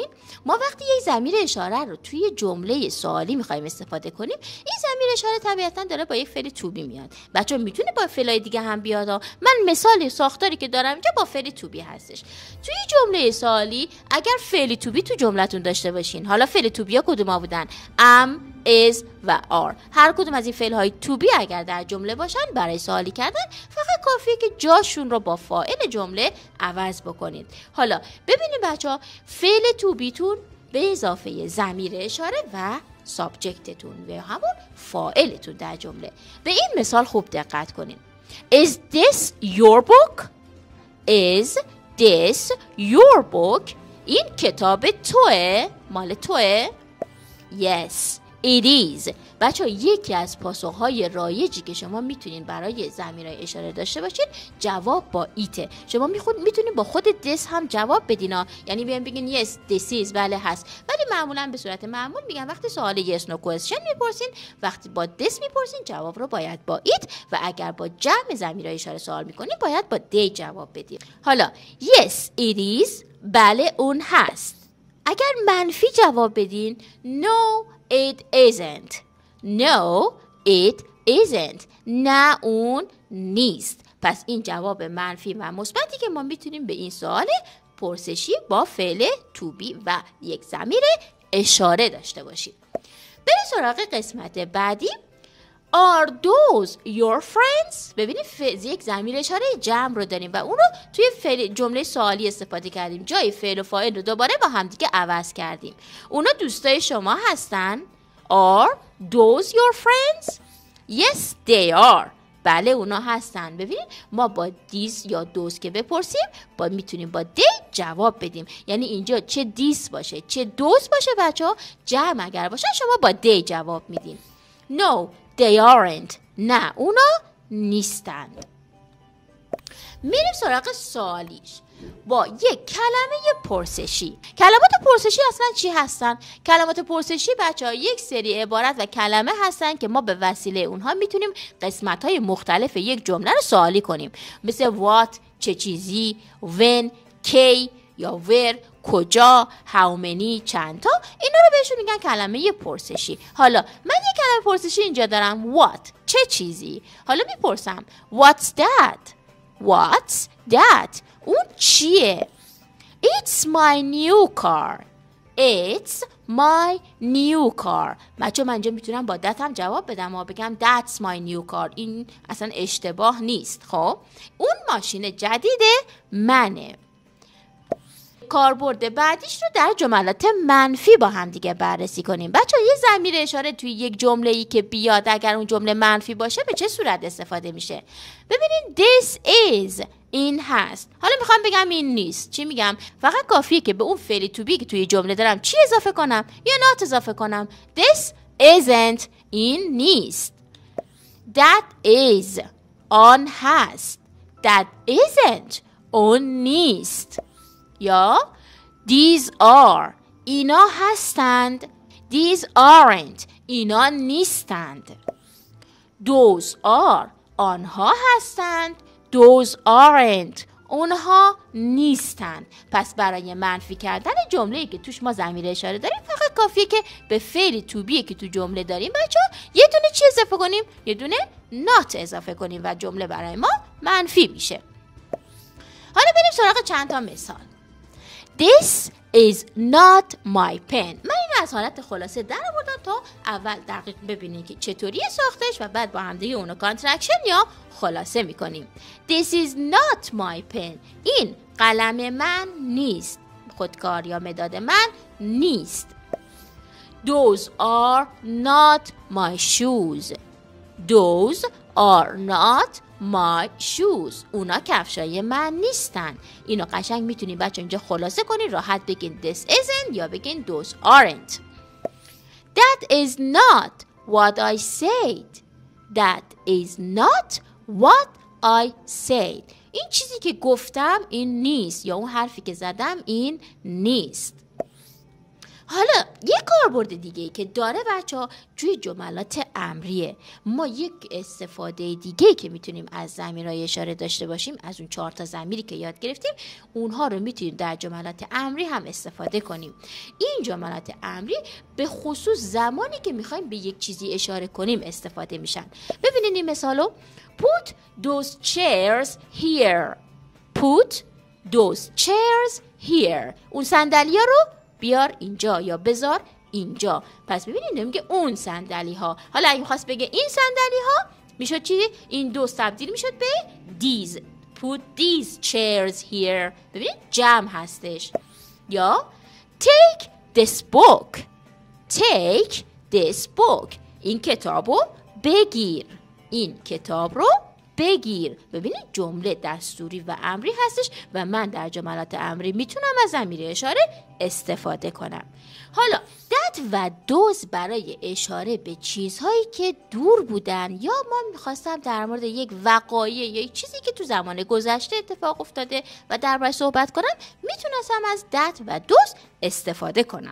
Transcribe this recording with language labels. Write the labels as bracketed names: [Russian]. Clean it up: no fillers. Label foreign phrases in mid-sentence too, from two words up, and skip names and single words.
[Persian] ما وقتی یک ضمیر اشاره رو توی جمله سوالی می‌خوایم استفاده کنیم، این ضمیر اشاره طبیعتاً داره با یک فعل [English] to be [Persian] میاد. بچه‌ها میتونه با فعلای دیگه هم بیاد. من مثال ساختاری که دارم اینجا با فعل [English] to be [Persian] هستش. توی جمله سوالی اگر فعل [English] to be [Persian] تو جمله‌تون داشته باشین، حالا فعل تو بی‌ها کدوما بودن؟ [English] am، is و are. [Persian] هر کدوم از این فعل های [English] to be [Persian] اگر در جمله باشن برای سوالی کردن فقط کافیه که جاشون رو با فاعل جمله عوض بکنید. حالا ببینید بچه‌ها، فعل [English] to be [Persian] تون به اضافه ضمیر اشاره و سابجکتتون و همون فاعلتون در جمله. به این مثال خوب دقت کنید. [English] Is this your book? Is this your book? [Persian] این کتاب توه؟ مال توه؟ [English] Yes, it is. [Persian] بچه‌ها یکی از پاسخهای رایجی که شما میتونین برای ضمیرهای اشاره داشته باشین جواب با ایته. شما میتونین با خود this هم جواب بدین. یعنی بیان بگین [English] yes this is، [Persian] بله هست. ولی معمولا به صورت معمول میگن وقتی سوال [English] yes no question [Persian] میپرسین، وقتی با this میپرسین جواب رو باید با it و اگر با جمع ضمیرهای اشاره سوال میکنین باید با they جواب بدین. [English] حالا yes it is، [Persian] بله اون هست. اگر منفی جواب بدین [English] no it isn't. No it isn't. [Persian] نه اون نیست. پس این جواب منفی و مثبتی که ما میتونیم به این سوال پرسشی با فعل [English] to be [Persian] و یک ضمیر اشاره داشته باشیم. بریم سراغ قسمت بعدی. [English] Are those your friends؟ [Persian] ببینید یک ضمیر اشاره جمع رو داریم و اون رو توی جمله سوالی استفاده کردیم. جای فعل و فاعل رو دوباره با هم دیگه عوض کردیم. اونا دوستای شما هستن؟ [English] Are those your friends؟ Yes they are. [Persian] بله اونا هستن. ببینید ما با these یا those که بپرسیم میتونیم با they جواب بدیم. یعنی اینجا چه these باشه چه those باشه بچه‌ها جمع اگر باشه شما با they جواب میدین. [English] No they aren't. [Persian] نه اونا نیستند. میریم سراغ سوالیش با یک کلمه پرسشی. کلمات پرسشی اصلا چی هستن؟ کلمات پرسشی بچه‌ها یک سری عبارت و کلمه هستن که ما به وسیله اونها میتونیم قسمت‌های مختلف یک جمله رو سوالی کنیم. مثل what چه چیزی، when کی یا where کجا، [English] how many [Persian] چند تا. اینا رو بهشون میگن کلمه پرسشی. حالا من یک کلمه پرسشی اینجا دارم what چه چیزی. حالا میپرسم [English] what's that؟ What's that؟ [Persian] اون چیه؟ [English] It's my new car. It's my new car. [Persian] بچه من اینجا میتونم با that هم جواب بدم و بگم [English] that's my new car. [Persian] این اصلا اشتباه نیست. خب اون ماشین جدید منه. کاربرد بعدیش رو در جملات منفی با هم دیگه بررسی کنیم. بچه‌ها یه ضمیر اشاره توی یک جمله‌ای که بیاد اگر اون جمله منفی باشه به چه صورت استفاده میشه؟ [English] ببینید this is، [Persian] این هست. حالا میخوام بگم این نیست. چی میگم؟ فقط کافیه که به اون فعل [English] to be [Persian] که توی جمله دارم چی اضافه کنم یا not اضافه کنم. [English] This isn't، [Persian] این نیست. [English] That is، [Persian] آن هست. [English] That isn't، [Persian] اون نیست. [English] یا these are، [Persian] اینا هستند. [English] These aren't، [Persian] اینا نیستند. [English] Those are، [Persian] آنها هستند. [English] Those aren't، [Persian] اونها نیستند. پس برای منفی کردن جمله‌ای که توش ما ضمیر اشاره داریم فقط کافیه که به فعل [English] to be [Persian] که تو جمله داریم بچه‌ها یه دونه چی اضافه کنیم؟ یه دونه not اضافه کنیم و جمله برای ما منفی میشه. حالا بریم سراغ چند تا مثال. [English] This is not my pen. [Persian] من این از حالت خلاصه در آوردم تا اول دقیق ببینید که چطوری ساختش و بعد با هم دیگه اونو کانترکشن یا خلاصه میکنیم. [English] This is not my pen. [Persian] این قلم من نیست. خودکار یا مداد من نیست. [English] Those are not my shoes. Those are not my shoes. [Persian] اونا کفشای من نیستن. اینو قشنگ میتونین بچه اینجا خلاصه کنین، راحت بگین [English] this isn't [Persian] یا بگین [English] those aren't. That is not what I said. That is not what I said. [Persian] این چیزی که گفتم این نیست، یا اون حرفی که زدم این نیست. حالا یک کاربرد دیگه که داره بچه‌ها توی جملات امریه. ما یک استفاده دیگه که میتونیم از ضمیرهای اشاره داشته باشیم، از اون 4 تا ضمیری که یاد گرفتیم، اونها رو میتونیم در جملات امری هم استفاده کنیم. این جملات امری به خصوص زمانی که میخوایم به یک چیزی اشاره کنیم استفاده میشن. ببینید این مثالو. [English] Put those chairs here. Put those chairs here. [Persian] اون صندلی‌ها رو بیار اینجا یا بذار اینجا. پس ببینید میگه اون صندلی ها. حالا اگه می‌خواست بگه این صندلی ها میشد چی؟ این دو تبدیل میشد به these. [English] Put these chairs here. [Persian] ببینید جمع هستش. یا [English] take this book. Take this book. [Persian] این کتابو بگیر. این کتاب رو بگیر. ببینید جمله دستوری و امری هستش و من در جملات امری میتونم از ضمیر اشاره استفاده کنم. حالا that و those برای اشاره به چیزهایی که دور بودن، یا ما میخواستم در مورد یک وقایع یا یک چیزی که تو زمان گذشته اتفاق افتاده و دربارش صحبت کنم، میتونستم از that و those استفاده کنم.